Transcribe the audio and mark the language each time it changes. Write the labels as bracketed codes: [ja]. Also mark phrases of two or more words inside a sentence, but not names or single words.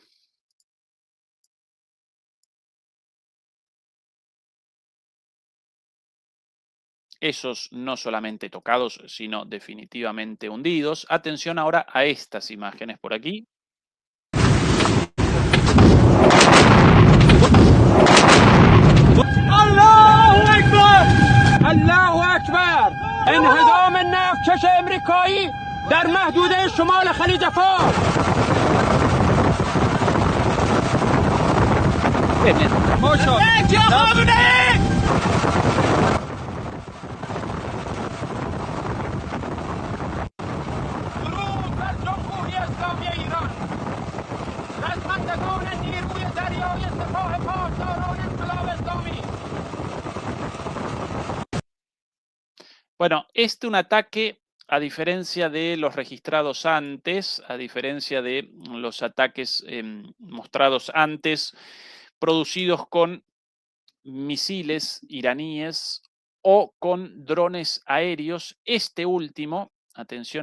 [es] Esos no solamente tocados, sino definitivamente hundidos. Atención ahora a estas imágenes por aquí. [ar] الله اکبر الله اکبر [fa] انهدام نفتکش امریکایی در محدوده شمال خلیج فارس. درود بر جمهوری اسلامی ایران. رزمندگان نیروی دریایی سپاه پاسداران انقلاب اسلامی. [es] Bueno, un ataque, a diferencia de los registrados antes, a diferencia de los ataques mostrados antes, producidos con misiles iraníes o con drones aéreos, este último, atención